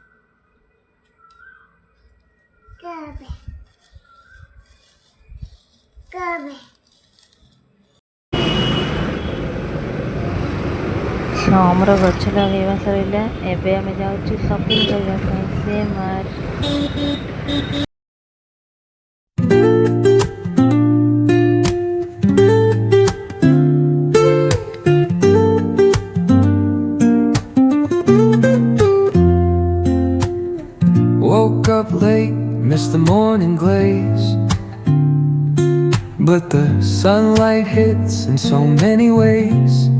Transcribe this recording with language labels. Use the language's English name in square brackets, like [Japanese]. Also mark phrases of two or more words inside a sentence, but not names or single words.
[Odia] ଆମର ଗଛ ଲଗେଇବା ସରିଲା, ଏବେ ଆମେ ଯାଉଛୁ ସପିଂ କରିବା ପାଇଁ ସେ ମାର୍ଟ। [English] Woke up late, missed the morning glaze, but the sunlight hits in so many ways.